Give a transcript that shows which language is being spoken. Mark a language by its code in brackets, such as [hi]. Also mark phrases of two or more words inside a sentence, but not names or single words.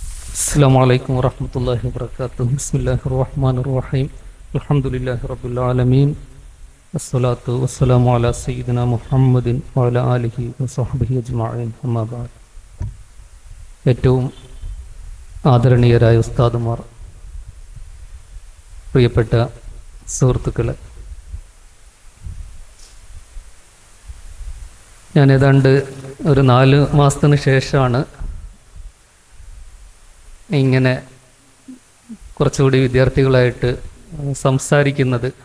[ar] السلام عليكم ورحمة الله وبركاته. بسم الله الرحمن الرحيم. الحمد لله رب العالمين. الصلاة والسلام على سيدنا محمد وعلى آله وصحبه أجمعين. أما بعد. [ml] ഏറ്റവും ആദരണീയരായ ഉസ്താദുമാർ, പ്രിയപ്പെട്ട സുഹൃത്തുക്കളെ, ഞാൻ ഏതാണ്ട് ഒരു 4 മാസത്തിന് ശേഷമാണ് ഇങ്ങനെ കുറച്ചുകൂടി വിദ്യാർത്ഥികളായിട്ട് സംസാരിക്കുന്നത്.